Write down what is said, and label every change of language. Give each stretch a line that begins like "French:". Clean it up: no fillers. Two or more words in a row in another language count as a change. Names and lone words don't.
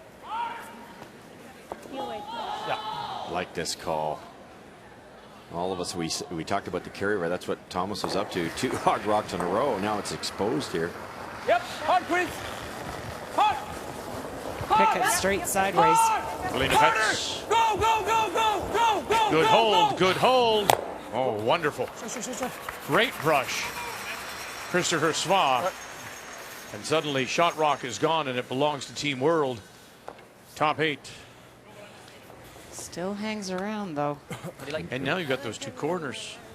English: Heel weight. Yeah. Like this call. All of us, we talked about the carryover. That's what Thomas was up to. 2 hog rocks in a row. Now it's exposed here. Yep. Hard, Chris. Hard. Pick it straight sideways. Elena Petz. Go, go, go, go, go, go. Good go, hold, go. good hold. Oh, wonderful. Great brush. Christopher Sva. And suddenly Shot Rock is gone and it belongs to Team World. Top 8. Still hangs around though. And now you've got those 2 corners.